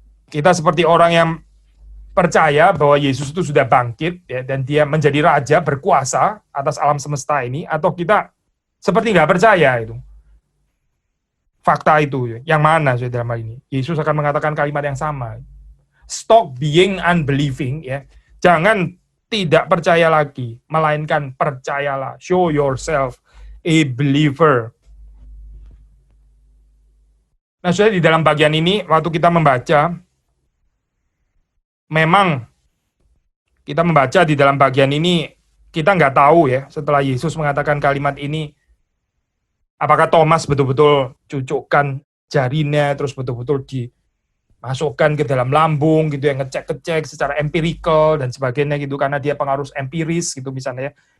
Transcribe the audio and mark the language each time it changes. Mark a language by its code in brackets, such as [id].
[id] Kita seperti orang yang percaya bahwa Yesus itu sudah bangkit ya, dan dia menjadi raja berkuasa atas alam semesta ini, atau kita seperti nggak percaya itu? Fakta itu, yang mana saudara dalam hal ini? Yesus akan mengatakan kalimat yang sama. [en] Stop being unbelieving, ya. [id] Jangan tidak percaya lagi, melainkan percayalah. [en] Show yourself a believer. [id] Nah, saudara, di dalam bagian ini, waktu kita membaca, memang kita membaca di dalam bagian ini, kita nggak tahu ya, setelah Yesus mengatakan kalimat ini, apakah Thomas betul-betul cucukkan jarinya, terus betul-betul dimasukkan ke dalam lambung, gitu ya, ngecek-ngecek secara empirical, dan sebagainya gitu, karena dia pengaruh empiris, gitu misalnya.